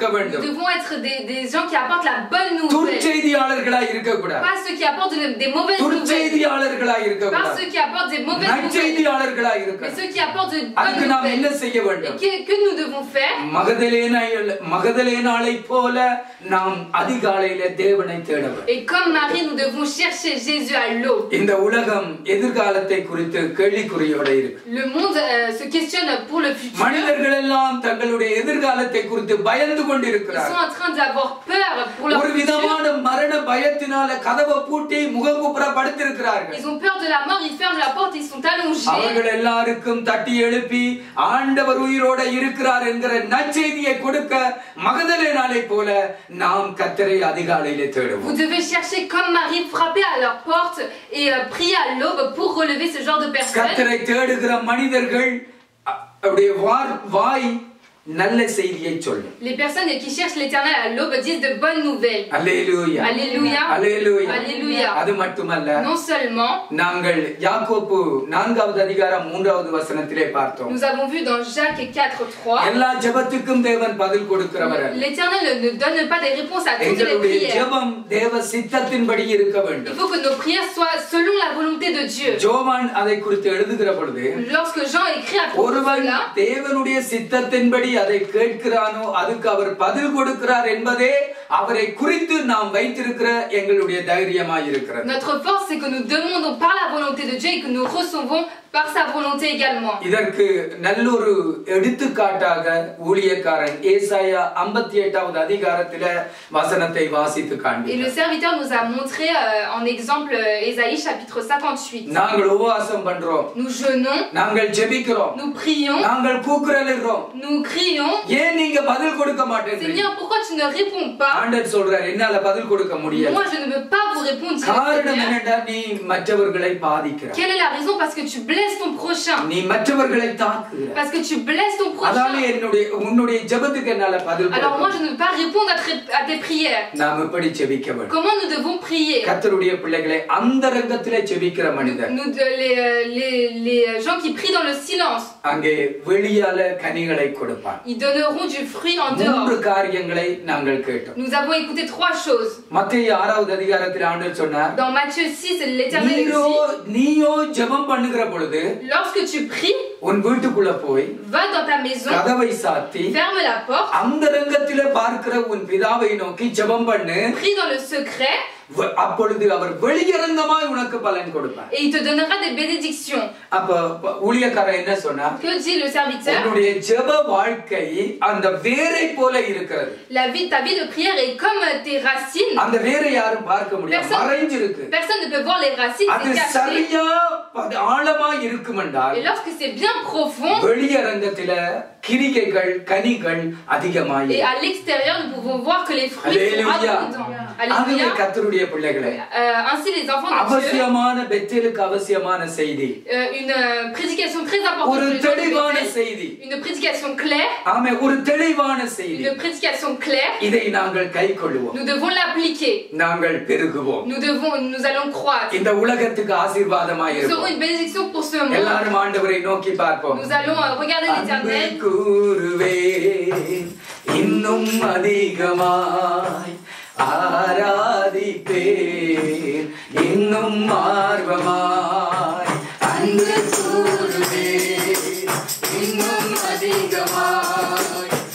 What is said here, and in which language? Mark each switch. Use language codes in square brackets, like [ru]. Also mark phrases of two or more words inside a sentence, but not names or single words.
[fr] nous [ta] வேண்டும். [fr] devons être des gens qui apportent la bonne nouvelle. [ta] துர்ச்செய்தியாளர்களாய் இருக்க கூடாது. [fr] Pas ceux qui apportent des mauvaises nouvelles. [ta] துர்ச்செய்தியாளர்களாய் இருக்க [fr] Pas [ta] கூடாது. [fr] ceux qui apportent des mauvaises nouvelles. [ta] நற்செய்தியாளர்களாய் இருக்க. [fr] Mais ceux qui apportent de bonnes [ta] அதுக்கு நாம் என்ன [fr] nouvelles. [ta] செய்ய வேண்டும்? [fr] Et que nous devons faire? [ta] மகதலேனாளை போல நாம் அதிகாலையில தேவனை தேட வேண்டும். [fr] Et comme Marie, nous devons chercher Jésus à l'aube. [ta] இந்த உலகம் எதிர்காலத்தை குறித்து கேள்விக்குறியோட இருக்கு. [fr] Le monde se questionne pour le futur. [ta] மனிதர்கள் எல்லாம் தங்களுடைய எதிர்காலத்தை குறித்து பயந்து [fr] Ils [ta] கொண்டிருக்கிறார்கள். [fr] sont en train d'avoir peur pour leur [ta] ஒரு [fr] futur. [ta] விதமான மரண பயத்தினால கதவை பூட்டி முகங்குப்புற படுத்திருக்கிறார்கள். [fr] Ils ont peur de la mort, ils ferment la porte, ils sont allongés. [ta] அவர்கள் எல்லாருக்கும் தட்டி எழுப்பி ஆண்டவர் உயிரோட இருக்கிறார் என்கிற நற்செய்தியை கொடுக்க மகதலேனாளை போல நாம் கர்த்தரை அதிகாலையிலே தேடுவோம். [fr] Vous devez chercher comme Marie, frapper à leur porte et prier à l'aube pour relever ce genre de personnes. [ta] கர்த்தரை தேடுகிற மனிதர்கள் அவருடைய வாய் நல்ல செய்தியை சொல்லும். [fr] Les personnes qui cherchent l'Éternel à l'aube disent de bonnes nouvelles. [ta] அல்லேலூயா, [fr] Alléluia. [ta] அல்லேலூயா, [fr] Alléluia. [ta] அது மட்டுமல்ல, [fr] Non seulement, [ta] நாங்கள் யாக்கோப்பு 4வது அதிகாரம் 3வது வசனத்திலே பார்த்தோம். [fr] nous avons vu dans Jacques 4:3, [ta] எல்லா ஜெபத்துக்கும் தேவன் பதில் கொடுக்கிறவர். [fr] l'Éternel ne donne pas des réponses à toutes les [ta] எங்களுடைய [fr] prières. [ta] ஜெபம் தேவ சித்தத்தின்படி இருக்க வேண்டும். [fr] Il faut que nos prières soient selon la volonté de Dieu. [ta] ஜோவான் அதை குறித்து எழுதுகிற பொழுது, [fr] Lorsque Jean écrit à propos de [ta] ஒருவன் [fr] cela, [ta] தேவனுடைய சித்தத்தின்படி அதை கேட்கிறானோ அதுக்கு அவர் பதில் கொடுக்கிறார் என்பதே அவரை குறித்து நாம் வைத்திருக்கிற எங்களுடைய தைரியமாய் இருக்கிறது. [fr] notre force c'est que nous demandons par la volonté de Dieu et que nous recevons par sa volonté également. [ta] இதற்கு நல்லொரு எடுத்துக்காட்டாக ஊழியக்காரன் ஏசாயா 58வது அதிகாரத்தில வசனத்தை வாசித்து [fr] Et [ta] காண்பித்தார். [fr] le serviteur nous a montré en exemple Ésaïe chapitre 58. [ta] நாங்கள் உபவாசம் பண்றோம், [fr] Nous jeûnons, [ta] நாங்கள் ஜெபிக்கிறோம், [fr] nous prions, [ta] நாங்கள் கூக்குரலிடுறோம். [fr] nous crions. [ta] ஏன் நீங்க பதில் கொடுக்க மாட்டேங்கிறீங்க? [fr] Seigneur, pourquoi tu ne réponds pas? [ta] ஆண்டவர் சொல்றார், என்னால பதில் கொடுக்க முடியல. [fr] Moi je ne peux pas vous répondre. dit le [ta] காரணம் [fr] Seigneur. [ta] என்னடா, நீ மற்றவர்களை பாதிக்கிறாய். [fr] Quelle est la raison? Parce que tu blesses ton prochain. [ta] நீ மற்றவர்களை தாக்குகிறாய். [fr] Parce que tu blesses ton [ta] அதால [fr] prochain. [ta] உன்னுடைய ஜெபத்துக்கு என்னால பதில் [fr] Alors moi [ta] கொடுக்க. [fr] je ne peux pas répondre à tes prières. [ta] நாம் எப்படி ஜெபிக்க வேண்டும்? [fr] Comment nous devons prier? [ta] கர்த்தருடைய பிள்ளைகளை அந்தரங்கத்திலே ஜெபிக்கிற மனிதர் [fr] Les gens qui prient dans le silence, [ta] அங்கே வெளியால கனிகளை கொடுப்பார். [fr] ils donneront du fruit en 3 dehors. [ta] காரியங்களை நாங்கள் கேட்டோம். [fr] Nous avons écouté 3 choses. [ta] மத்தேயு 6வது அதிகாரத்தில் ஆண்டவர் சொன்னார், [fr] Dans Matthieu 6, l'Éternel dit, [ta] நீயோ ஜெபம் பண்ணுகிற பொழுது [fr] lorsque tu pries, [ta] உன் வீட்டுக்குள்ள போய் [fr] va dans ta maison, [ta] கதவை சாத்தி [fr] ferme la porte, [ta] அந்தரங்கத்திலே பார்க்கிற உன் பிதாவை நோக்கி ஜெபம் பண்ணு. [fr] prie dans le secret, [ta] அப்பொழுது அவர் வெளியரங்கமாய் உனக்கு பலன் கொடுப்பார். [fr] et il te donnera des bénédictions. [ta] அப்ப ஊழியக்காரன் என்ன சொன்னா, [fr] Que dit le serviteur? [ta] உன்னுடைய ஜெப வாழ்க்கை அந்த வேரை போல இருக்கிறது. [fr] Ta vie de prière est comme tes racines. [ta] அந்த வேரை யாரும் பார்க்க முடியாது, மறைஞ்சிருக்கு. [fr] Personne ne peut voir les racines, [ta] அது [fr] c'est caché. [ta] சரியா ஆழமா இருக்குமென்றால் [fr] Et lorsque c'est bien profond, [ta] வெளியரங்கத்தில கிரிகைகள் கனிகள் அதிகமாய் [fr] et à l'extérieur, nous pouvons voir que les fruits sont Alléluia. abondants. Alléluia. [ta] கர்த்தருடைய பிள்ளைகளே, [fr] Ainsi les enfants de Dieu, [ta] அவசியமான பெத்தேலுக்கு அவசியமான செய்தி, [fr] une prédication très importante, [ta] ஒரு [fr] pour les [ta] தெளிவான [fr] enfants de Bethel, [ta] செய்தி, [fr] une prédication claire, [ta] ஆமே, ஒரு தெளிவான செய்தி. [fr] une prédication claire. [ta] இதை நாங்கள் கைக்கொள்வோம், [fr] Nous devons l'appliquer. [ta] நாங்கள் பெருகுவோம், [fr] Nous allons croître. [ta] இந்த உலகத்துக்கு ஆசீர்வாதமாய் [fr] Nous serons [ta] இருப்போம். [fr] une bénédiction pour ce monde. [ta] எல்லாரும் ஆண்டவரை நோக்கி பார்ப்போம். [fr] Nous allons regarder l'Éternel. [ta] அன்பு கூறுவேன், இன்னும் அதிகமாய் ஆராதிப்பேன், இன்னும் ஆர்வமாய் அன்பு கூறுவேன், இன்னும் அதிகமாய்